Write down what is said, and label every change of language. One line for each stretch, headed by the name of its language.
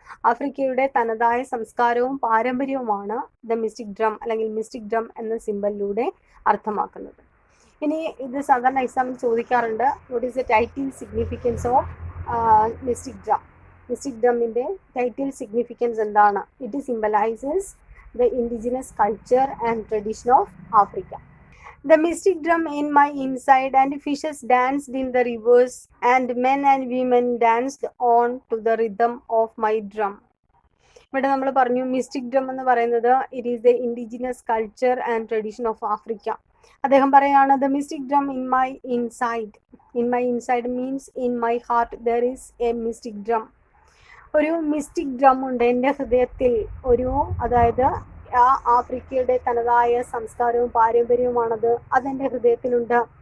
Malayalam: ആഫ്രിക്കയുടെ തനതായ സംസ്കാരവും പാരമ്പര്യവുമാണ് ദ മിസ്റ്റിക് ഡ്രം അല്ലെങ്കിൽ മിസ്റ്റിക് ഡ്രം എന്ന സിംബലിലൂടെ അർത്ഥമാക്കുന്നത്. ഇനി ഇത് സാധാരണ എക്സാമിൽ ചോദിക്കാറുണ്ട്,
English: What is the title significance of mystic drum.
Malayalam: Mystic ഡ്രമ്മിൻ്റെ title significance എന്താണ്?
English: It symbolises the indigenous culture and tradition of Africa. The mystic drum in my inside, and fishes danced in the rivers, and men and women danced on to the rhythm of my drum.
Malayalam: ഇവിടെ നമ്മൾ പറഞ്ഞു
English: mystic drum
Malayalam: എന്ന് പറയുന്നത്
English: It is the indigenous culture and tradition of Africa.
Malayalam: അദ്ദേഹം പറയാണ്
English: The mystic drum in my inside. In my inside means in my heart there is a mystic drum.
Malayalam: ഒരു mystic drum ഉണ്ട് എൻ്റെ ഹൃദയത്തിൽ. അതായത് ആ ആഫ്രിക്കയുടെ തനതായ സംസ്കാരവും പാരമ്പര്യവുമാണത്, അതെൻ്റെ ഹൃദയത്തിലുണ്ട്.